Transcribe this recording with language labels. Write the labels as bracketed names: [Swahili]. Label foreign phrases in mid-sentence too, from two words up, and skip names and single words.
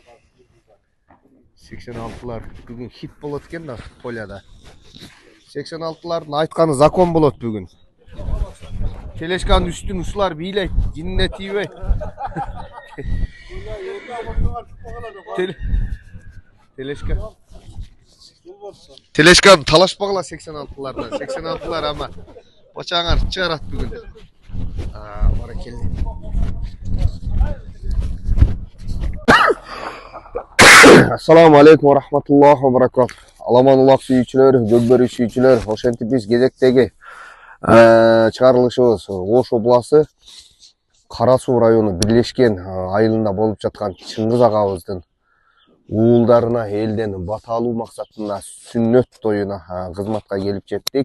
[Kyrgyz] 86-лар бүгүн хит болот экен да Поляда 86-лардын айтканы закон болот бүгүн Телешканын үстүн ушулар бийлейт жинине тийбейт Телешкан талашпагыла 86-лардан 86-лар ама бачаңар чыгарат бүгүн баракелде [Arabic] السلام عليكم ورحمة الله وبركاته. [Kyrgyz] Alamан улак сүйүүчүлөр, көкбөрү сүйүүчүлөр, ошентип биз кезектеги чыгарылышыбыз Ош обласы Кара Суу району бирлешкен айылында болуп жаткан Чыңгыз агабыздын уулдарына элден бата алуу максатында сүннөт тоюна кызматка келип жеттик.